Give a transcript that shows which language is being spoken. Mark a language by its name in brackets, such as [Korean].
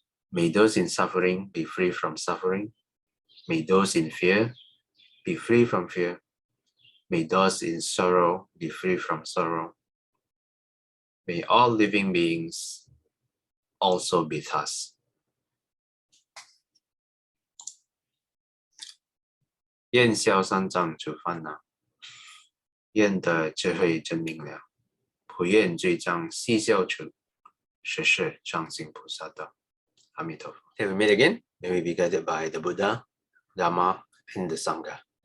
[English] May those in suffering be free from suffering. May those in fear be free from fear. May those in sorrow be free from sorrow. May all living beings also be thus. [Chinese] 愿消三障诸烦恼，愿得智慧真明了，普愿罪障悉消除，实是常行菩萨道。阿弥陀佛。 [English] Till we meet again, may we be guided by the Buddha, Dhamma, and the Sangha.